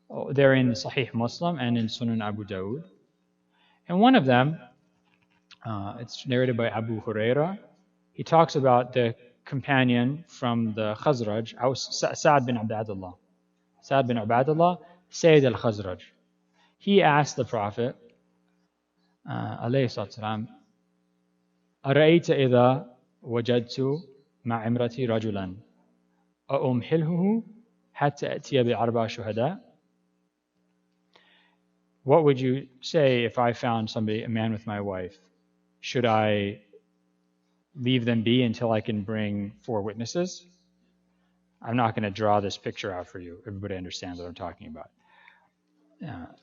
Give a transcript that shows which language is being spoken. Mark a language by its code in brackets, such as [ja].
[en] They're in Sahih Muslim and in Sunan Abu Dawud. And one of them, it's narrated by Abu Huraira. He talks about the companion from the Khazraj, Sa'ad bin Abdullah. Sa'ad bin Abdullah, Sayyid al-Khazraj. He asked the Prophet, [ar] alayhi salam, أرأيت إذا وجدت مع امرتي رجلا أأمحله حتى أتي بأربع شهداء? [en] What would you say if I found a man with my wife? Should I leave them be until I can bring 4 witnesses? I'm not going to draw this picture out for you. Everybody understands what I'm talking about.